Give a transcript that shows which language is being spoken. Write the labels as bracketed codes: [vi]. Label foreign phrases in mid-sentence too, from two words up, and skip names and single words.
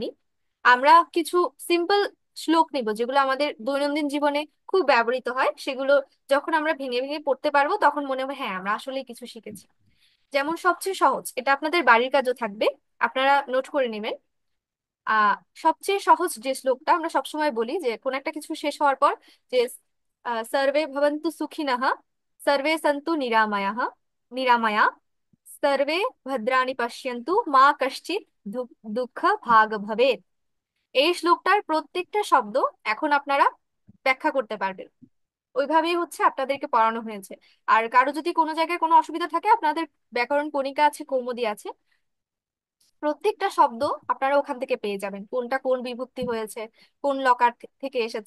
[bn] আমরা কিছু সিম্পল শ্লোক নিব যেগুলো আমাদের দৈনন্দিন জীবনে খুব ব্যবহৃত হয়, সেগুলো যখন আমরা ভেঙে ভেঙে পড়তে পারবো তখন মনে হবে হ্যাঁ আমরা আসলেই কিছু শিখেছি। যেমন সবচেয়ে সহজ, এটা আপনাদের বাড়ির কাজও থাকবে, আপনারা নোট করে নেবেন। আহ সবচেয়ে সহজ যে শ্লোকটা আমরা সবসময় বলি, যে কোন একটা কিছু শেষ হওয়ার পর, যে [sa] সর্বে ভবন্তু সুখিনঃ, সর্বে সন্তু নিরাময়াঃ, নিরাময়া, সর্বে ভদ্রাণি পশ্যন্তু মা কশ্চিৎ দুঃখ ভাগ ভবেৎ। [bn] এই শ্লোকটার প্রত্যেকটা শব্দ এখন আপনারা ব্যাখ্যা করতে পারবেন। ওইভাবেই হচ্ছে আপনাদেরকে পড়ানো হয়েছে। আর কারো যদি কোনো জায়গায় কোনো অসুবিধা থাকে, আপনাদের ব্যাকরণ কণিকা আছে, কৌমুদি আছে, প্রত্যেকটা শব্দ আপনারা ওখান থেকে পেয়ে যাবেন, কোনটা কোন বিভক্তি হয়েছে, কোন লকার থেকে এসেছে।